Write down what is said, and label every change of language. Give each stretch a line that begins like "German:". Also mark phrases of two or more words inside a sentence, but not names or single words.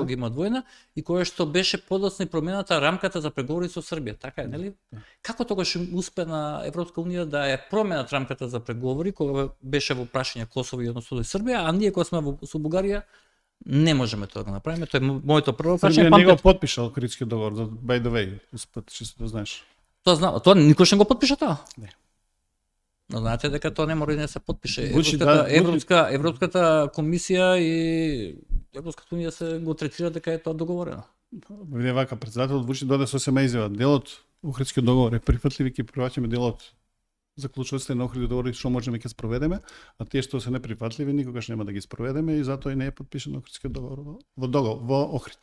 Macedonian: кога ги има двојна и која што беше подоцна промената рамката за преговори со Србија, така е, нели? Како тогаш успе на Европска унија да е променат рамката за преговори кога беше во прашање Косово и односно Србија, а ние кога сме со Бугарија не можеме тоа да го направиме. Тоа е моето прво прашање. Србија не го Памтете, потпишал Охридскиот договор, за
English: by the way,
Macedonian: успет, чисто да знаеш. тоа знам, тоа никош не го потпиша тоа. Не. Но знаете дека тоа не мора и не се потпише. Звучи, да, Европската комисија и Европската унија се го третира дека е тоа договорено. Виде вака, председателот Вучи доде со сема изјава. Делот Охридскиот договор е прифатлив и ќе прифаќаме делот заклучоците на Охридскиот договор што можеме ќе спроведеме, а тие што се неприфатливи никогаш нема да ги спроведеме и затоа и не е потпишан Охридскиот договор во Охрид.